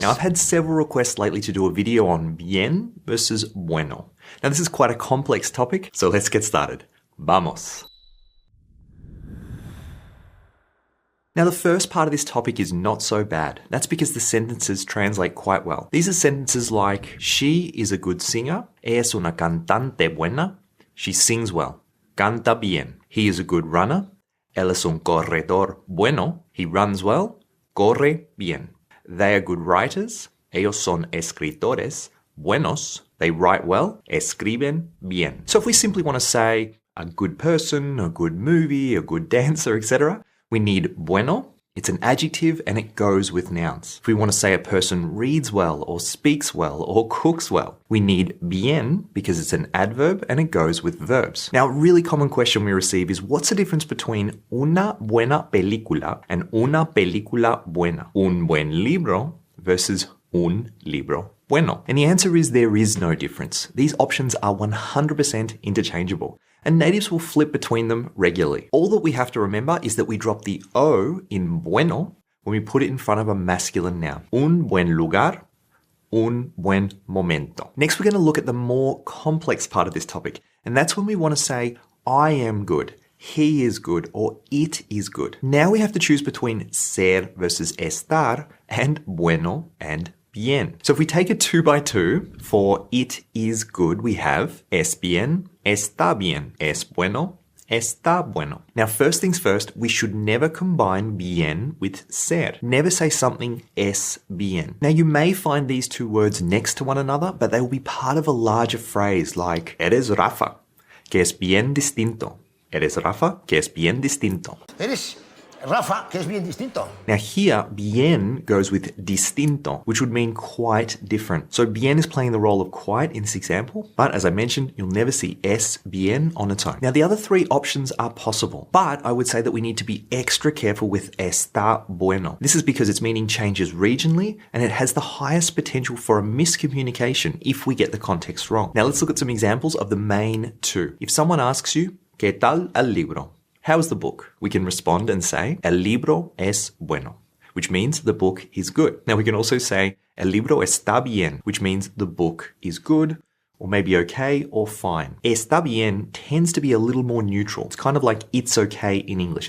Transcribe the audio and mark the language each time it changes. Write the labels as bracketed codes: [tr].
[en] Now, I've had several requests lately to do a video on bien versus bueno. Now, this is quite a complex topic, so let's get started. [es] Vamos. [en] Now, the first part of this topic is not so bad. That's because the sentences translate quite well. These are sentences like, she is a good singer. [es] Ella es una cantante buena. [en] She sings well. [es] Canta bien. [en] He is a good runner. [es] Él es un corredor bueno. [en] He runs well. [es] Corre bien. [en] They are good writers. [es] Ellos son escritores buenos. [en] They write well. [es] Escriben bien. [en] So if we simply want to say a good person, a good movie, a good dancer, etc., we need bueno. It's an adjective and it goes with nouns. If we want to say a person reads well or speaks well or cooks well, we need bien because it's an adverb and it goes with verbs. Now, a really common question we receive is what's the difference between [es] una buena película [en] and [es] una película buena? Un buen libro versus un libro bueno. [en] And the answer is there is no difference. These options are 100% interchangeable. And natives will flip between them regularly. All that we have to remember is that we drop the O in bueno when we put it in front of a masculine noun. [es] Un buen lugar, un buen momento. [en] Next, we're going to look at the more complex part of this topic, and that's when we want to say, I am good, he is good, or it is good. Now we have to choose between ser versus estar and bueno and bien. So if we take a 2 by 2 for it is good, we have [es] es bien, está bien, es bueno, está bueno. [en] Now, first things first, we should never combine bien with ser. Never say something es bien. Now, you may find these two words next to one another, but they will be part of a larger phrase like [es] eres Rafa, que es bien distinto. Eres Rafa, que es bien distinto. Eres Rafa, que es bien distinto. [en] Now here, bien goes with distinto, which would mean quite different. So bien is playing the role of quite in this example, but as I mentioned, you'll never see es bien on its own. Now the other three options are possible, but I would say that we need to be extra careful with está bueno. This is because its meaning changes regionally and it has the highest potential for a miscommunication if we get the context wrong. Now let's look at some examples of the main two. If someone asks you, [es] ¿Qué tal el libro? [en] How is the book? We can respond and say, [es] el libro es bueno, [en] which means the book is good. Now we can also say, [es] el libro está bien, [en] which means the book is good, or maybe okay or fine. Está bien tends to be a little more neutral. It's kind of like it's okay in English.